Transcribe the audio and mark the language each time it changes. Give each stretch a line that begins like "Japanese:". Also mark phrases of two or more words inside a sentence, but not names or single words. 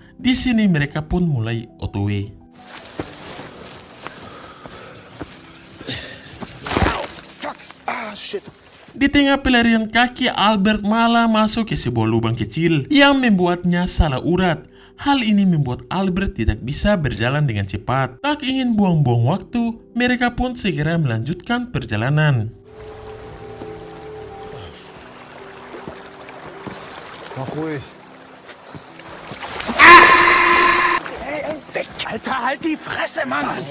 Indonesian: Di sini mereka pun mulai OTW. Di tengah pelarian kaki, Albert malah masuk ke sebuah lubang kecil yang membuatnya salah urat. Hal ini membuat Albert tidak bisa berjalan dengan cepat. Tak ingin buang-buang waktu, mereka pun segera melanjutkan perjalanan.
German: Mach ruhig. Ey, weg! Alter, halt die Fresse, Mann!